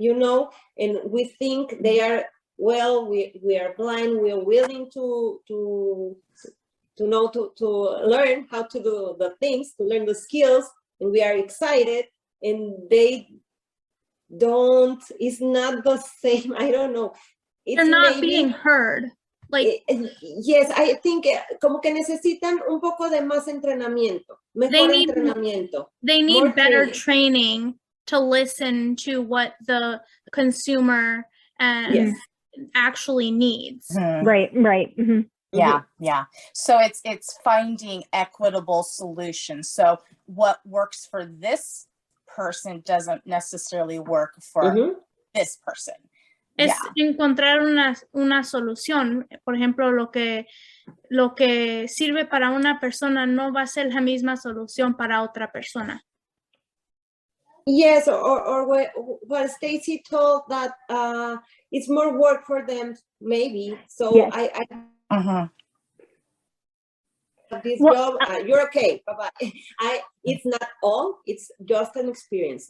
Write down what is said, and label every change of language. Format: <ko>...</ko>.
<en>You know, and we think they are, well, we are blind, we are willing to know, to learn how to do the things, to learn the skills, and we are excited, and they don't, it's not the same, I don't know. they're not being heard. Like, yes, I think</en> <es>como que necesitan un poco de más entrenamiento, mejor entrenamiento.</es> <en>They need better training to listen to what the consumer actually needs. Right. Mm-hmm. Yeah. So it's finding equitable solutions. So what works for this person doesn't necessarily work for this person.</en> <es>Es encontrar una solución. Por ejemplo, lo que sirve para una persona no va a ser la misma solución para otra persona.</es> <en>Yes, or what Stacy told that it's more work for them, maybe. So yes. I this job, you're okay, bye-bye. It's not all, it's just an experience.</en>